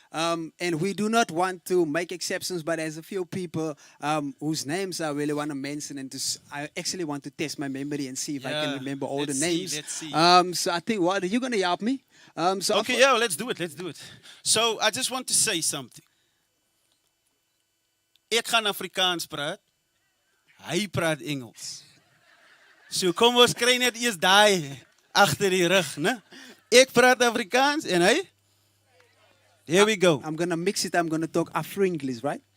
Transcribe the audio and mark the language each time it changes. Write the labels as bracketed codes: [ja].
[en] And we do not want to make exceptions, but there's a few people whose names I really want to mention. And I actually want to test my memory and see if I can remember all the names. Let's see. So I think, what, are you going to help me? Okay, yeah, let's do it. So I just want to say something. [af] Ek gaan Afrikaans praat. Hy praat Engels. So kom ons kry net eers daai agter die rug, né? Ek praat Afrikaans en hy. [en] Here we go. I'm going to mix it. I'm going to talk Afro-English, right?